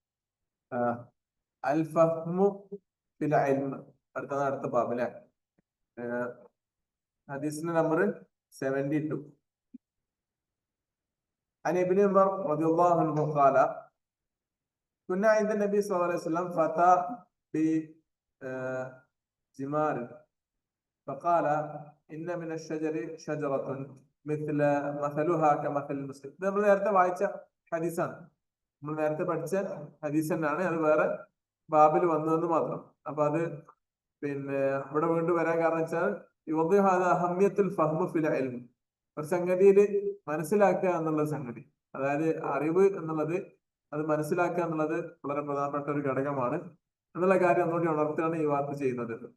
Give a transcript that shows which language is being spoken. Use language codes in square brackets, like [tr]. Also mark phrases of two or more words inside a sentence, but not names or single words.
[ar] الفهم في العلم. [ml] അടുത്ത ബാബ് അല്ലേ? ഹദീസിന്റെ നമ്പർ 72. [ar] عن ابن عمر رضي الله عنه قال كنا عند النبي صلى الله عليه وسلم فتى بجمار فقال إن من الشجر شجرة مثلها كمثل المسلم. [ml] ഇത് നമ്മൾ നേരത്തെ വായിച്ച ഹദീസാണ്, നമ്മൾ നേരത്തെ പഠിച്ച ഹദീസ് തന്നെയാണ്. അത് വേറെ ബാബിൽ വന്നതെന്ന് മാത്രം. അപ്പൊ അത് പിന്നെ ഇവിടെ വീണ്ടും വരാൻ കാരണം വെച്ചാൽ [ar] أهمية الفهم في العلم, [ml] ഒരു സംഗതിയിൽ മനസ്സിലാക്കുക എന്നുള്ള സംഗതി, അതായത് അറിവ് എന്നുള്ളത്, അത് മനസ്സിലാക്കുക എന്നുള്ളത് വളരെ പ്രധാനപ്പെട്ട ഒരു ഘടകമാണ് എന്നുള്ള കാര്യം ഒന്നുകൂടി ഉണർത്തുകയാണ് ഈ വാർത്ത ചെയ്യുന്നത്.